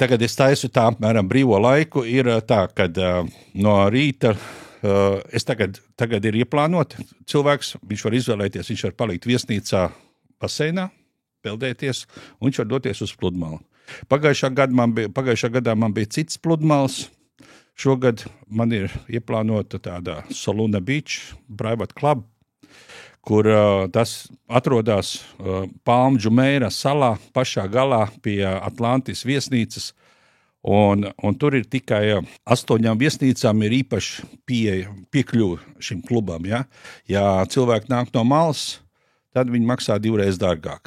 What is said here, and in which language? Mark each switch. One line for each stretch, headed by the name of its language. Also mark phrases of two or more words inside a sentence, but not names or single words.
Latvian: Tagad es taisu tā, apmēram brīvo laiku. Ir tā, kad no rīta es tagad ir ieplānot cilvēks, viņš var izvēlēties, viņš var palikt viesnīcā baseinā, peldēties, un viņš var doties uz pludmali. Pagājušā gadā man bija cits pludmals. Šogad man ir ieplānota tāda Soluna Beach
English: private club,
Latvian: kur tas atrodas Palm Jumeirah salā pašā galā pie Atlantis viesnīcas. Un tur ir tikai 8 viesnīcām ir īpaši piekļuva šim klubam. Ja? Ja cilvēki nāk no malas, tad viņi maksā 2 reizes dārgāk.